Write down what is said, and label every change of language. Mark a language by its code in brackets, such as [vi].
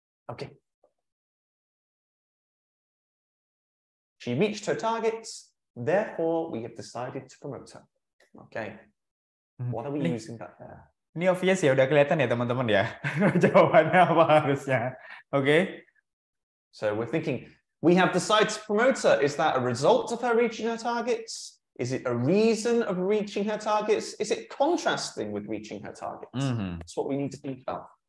[en] Okay. She reached her targets, therefore we have decided to promote her. Okay. What are we using that there? [id] Ini obvious ya, udah kelihatan ya teman-teman ya. Jawabannya apa harusnya. [en] Okay. So we're thinking, we have decided to promote her. Is that a result of her reaching her targets? Is it a reason of reaching her targets? Is it contrasting with reaching her targets? That's what we need to think about.